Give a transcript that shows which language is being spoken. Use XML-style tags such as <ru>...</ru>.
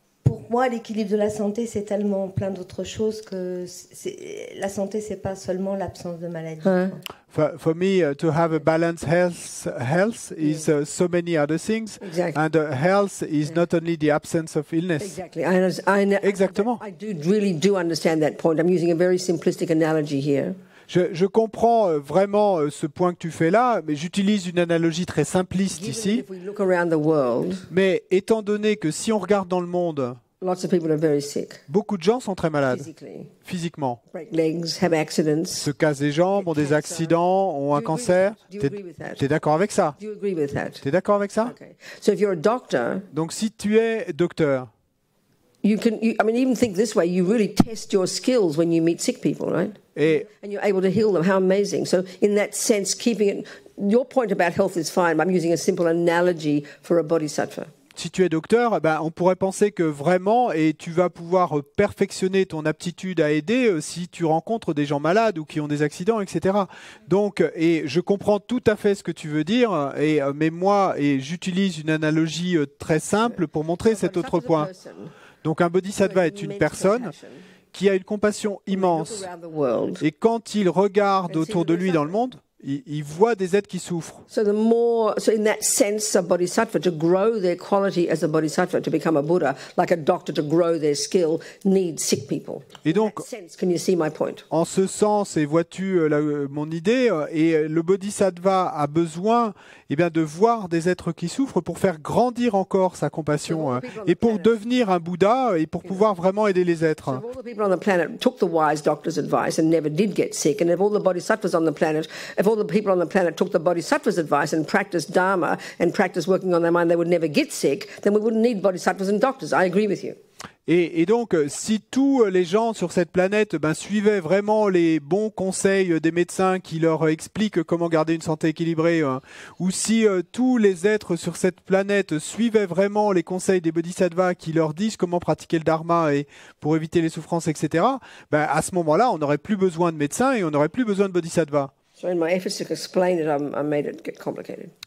<fr>pour moi, l'équilibre de la santé, c'est tellement plein d'autres choses que la santé, c'est pas seulement l'absence de maladie.</fr> <en>For me, to have a balanced health is so many other things. Exactly. And health is not only the absence of illness. Exactly.</en> <fr>Exactement.</fr> <en>I really do understand that point. I'm using a very simplistic analogy here.</en> <fr>Je comprends vraiment ce point que tu fais là, mais j'utilise une analogie très simpliste ici.</fr> <en>If we look around the world,</en> <fr>Mais étant donné que si on regarde dans le monde,</fr> <en>lots of people are very sick</en> <fr>beaucoup de gens sont très malades,</fr> <en>physically.</en> <fr>physiquement.</fr> <en>Break legs, have accidents.</en> <fr>Se cassent les jambes, ont des accidents, ont un cancer.</fr> <en>Do you agree with that?</en> <fr>T'es d'accord avec ça?</fr> <en>Do you agree with that?</en> <fr>T'es d'accord avec ça?</fr> <en>Okay. So if you're a doctor,</en> <fr>Donc si tu es docteur,</fr> <en>even think this way, you really test your skills when you meet sick people, right?</en> <fr>et</fr> <en>And you're able to heal them. How amazing. So in that sense, keeping it, your point about health is fine. But I'm using a simple analogy for a bodhisattva.</en> <fr>si tu es docteur, on pourrait penser que vraiment, et tu vas pouvoir perfectionner ton aptitude à aider si tu rencontres des gens malades ou qui ont des accidents, etc. Donc, et je comprends tout à fait ce que tu veux dire, mais moi, j'utilise une analogie très simple pour montrer cet autre point. Donc, un bodhisattva est une personne qui a une compassion immense. Et quand il regarde autour de lui dans le monde, il voit des êtres qui souffrent.</fr> <en>So in that sense, a bodhisattva, to grow their quality as a bodhisattva, to become a Buddha, like a doctor to grow their skill, needs sick people.</en> <fr>Et donc,</fr> <en>In that sense, can you see my point?</en> <fr>en ce sens, et vois-tu mon idée, et le bodhisattva a besoin de voir des êtres qui souffrent pour faire grandir encore sa compassion et pour devenir un Bouddha et pour pouvoir vraiment aider les êtres.</fr> <en>If all the people on the planet took the wise doctor's advice and never did get sick, and if all the bodhisattvas on the planet, if all the people on the planet took the bodhisattva's advice and practiced Dharma and practiced working on their mind, they would never get sick, then we wouldn't need bodhisattvas and doctors. I agree with you.</en> <fr>Et donc, si tous les gens sur cette planète suivaient vraiment les bons conseils des médecins qui leur expliquent comment garder une santé équilibrée, ou si tous les êtres sur cette planète suivaient vraiment les conseils des bodhisattvas qui leur disent comment pratiquer le dharma et pour éviter les souffrances, etc., à ce moment-là, on n'aurait plus besoin de médecins et on n'aurait plus besoin de bodhisattvas.</fr> <en>So in my efforts to explain it, I made it get complicated.</en>